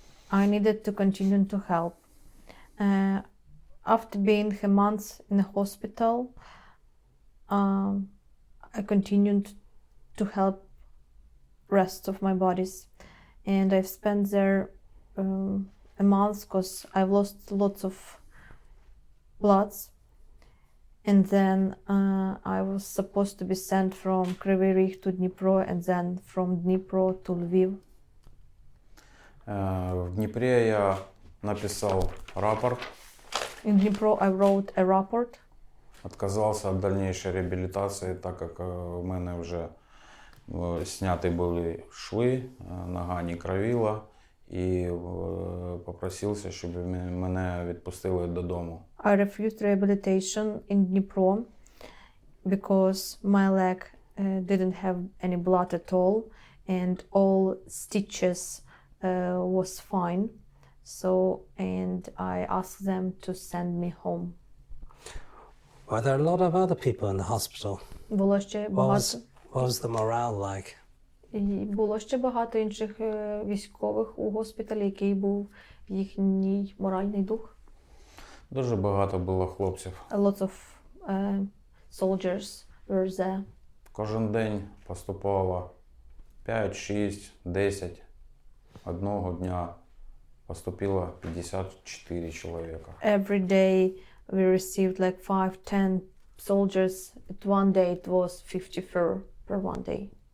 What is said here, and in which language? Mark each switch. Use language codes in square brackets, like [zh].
[en] I needed to continue to help. After being a month in a hospital, I continued to help rest of my bodies, and I've spent there a month because I've lost lots of bloods. And then I was supposed to be sent from Kривий Ріг to Dnipro and then from Dnipro to Lviv. [uk] В Дніпрі я написав рапорт. [en] In Dnipro I wrote a report. [uk] Отказався від дальнейшей реабілітації, так як в мене вже зняті були шви, нога не кровила, і попросився, щоб мене відпустили додому. [en] I refused rehabilitation in Dnipro because my leg didn't have any blood at all and all stitches was fine. So, and I asked them to send me home. Were there a lot of other people in the hospital? [uk] Було ще багато. [en] What was the morale like? [uk] І було ще багато інших військових у госпіталі, який був їхній моральний дух. Дуже багато було хлопців. [en] Lots of soldiers were there. [uk] Кожен день поступало 5, 6, 10. Одного дня поступило 54 чоловіка. [en] Every day we received like 5-10 soldiers. At one day it was 54 per one day.